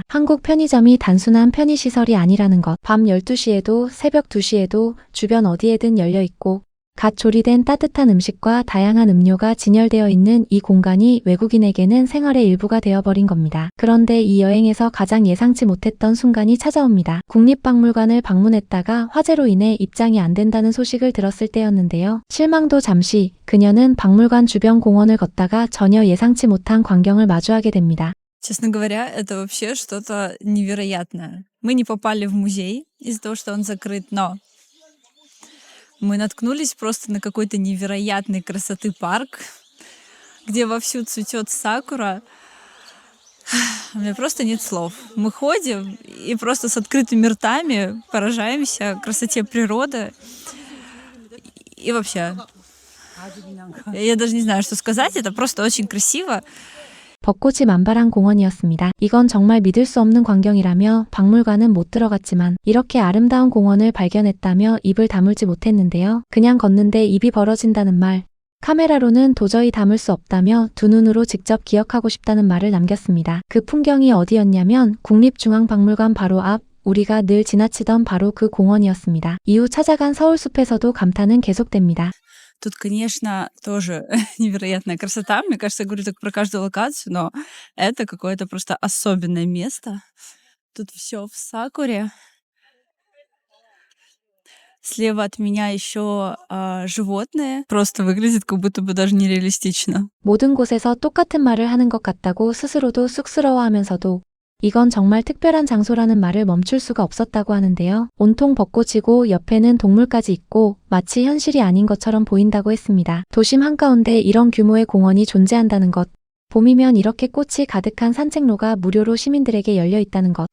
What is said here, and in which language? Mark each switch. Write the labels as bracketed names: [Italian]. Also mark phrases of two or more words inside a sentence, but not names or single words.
[Korean] 한국 편의점이 단순한 편의시설이 아니라는 것. 밤 12시에도 새벽 2시에도 주변 어디에든 열려 있고 갓 조리된 따뜻한 음식과 다양한 음료가 진열되어 있는 이 공간이 외국인에게는 생활의 일부가 되어버린 겁니다. 그런데 이 여행에서 가장 예상치 못했던 순간이 찾아옵니다. 국립박물관을 방문했다가 화재로 인해 입장이 안 된다는 소식을 들었을 때였는데요. 실망도 잠시, 그녀는 박물관 주변 공원을 걷다가 전혀 예상치 못한 광경을 마주하게 됩니다. [Russian] Честно говоря, это вообще что-то невероятное. Мы не попали в музей из-за того, что он закрыт, но мы наткнулись просто на какой-то невероятной красоты парк, где вовсю цветет сакура. У меня просто нет слов. Мы ходим и просто с открытыми ртами поражаемся красоте природы. И вообще, я даже не знаю, что сказать. Это просто очень красиво. [Korean] 벚꽃이 만발한 공원이었습니다. 이건 정말 믿을 수 없는 광경이라며 박물관은 못 들어갔지만 이렇게 아름다운 공원을 발견했다며 입을 다물지 못했는데요. 그냥 걷는데 입이 벌어진다는 말. 카메라로는 도저히 담을 수 없다며 두 눈으로 직접 기억하고 싶다는 말을 남겼습니다. 그 풍경이 어디였냐면 국립중앙박물관 바로 앞, 우리가 늘 지나치던 바로 그 공원이었습니다. 이후 찾아간 서울숲에서도 감탄은 계속됩니다. [Russian] Тут, конечно, тоже невероятная красота. Мне кажется, я говорю так про каждую локацию, но это какое-то просто особенное место. Тут все в сакуре. Слева от меня еще животные. Просто выглядит как будто бы даже нереалистично. [Korean] 모든 곳에서 똑같은 말을 하는 것 같다고 스스로도 쑥스러워하면서도 이건 정말 특별한 장소라는 말을 멈출 수가 없었다고 하는데요. 온통 벚꽃이고 옆에는 동물까지 있고 마치 현실이 아닌 것처럼 보인다고 했습니다. 도심 한가운데 이런 규모의 공원이 존재한다는 것. 봄이면 이렇게 꽃이 가득한 산책로가 무료로 시민들에게 열려 있다는 것.